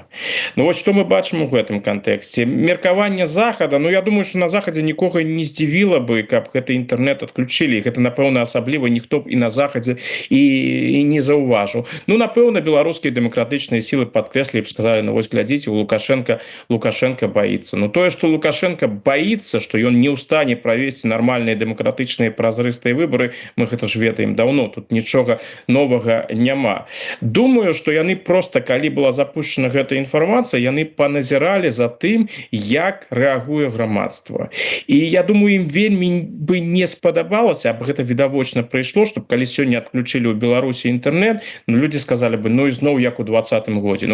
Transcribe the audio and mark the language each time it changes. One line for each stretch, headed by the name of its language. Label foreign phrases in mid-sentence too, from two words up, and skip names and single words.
Belarusian: Ну вось што мы бачым у гэтым кантэксце. Меркаванне захада, ну я думаю, што на захадзе нікога не здзівіла бы, каб гэты інтэрнэт адключылі. Гэта, напэўна, асабліва ніхто б і на захадзе і не заўважыў. Ну, напэўна, беларускія дэмакратычныя сілы падкрэслі б, сказалі, ну вось глядзіце, Лукашенко боится.
Russian: Но то, что Лукашенко боится,
Belarusian: что он не ў стане правесці нармальныя дэмакратычныя празрыстыя выборы, мы гэта ж ведаем давно, тут нічога новага няма.
Russian: Думаю, что
Belarusian: яны просто, калі
Russian: была запущена
Belarusian: гэта інфармацыя, яны паназіралі за тым, як рэагуе грамадства. І я думаю, ім вельмі бы не спадабалася, аб гэта відавочна прыйшло, чтобы калі сёння адключылі ў Беларусі інтэрнэт, ну, людзі сказалі бы, ну і зноў як у 20-м годзе.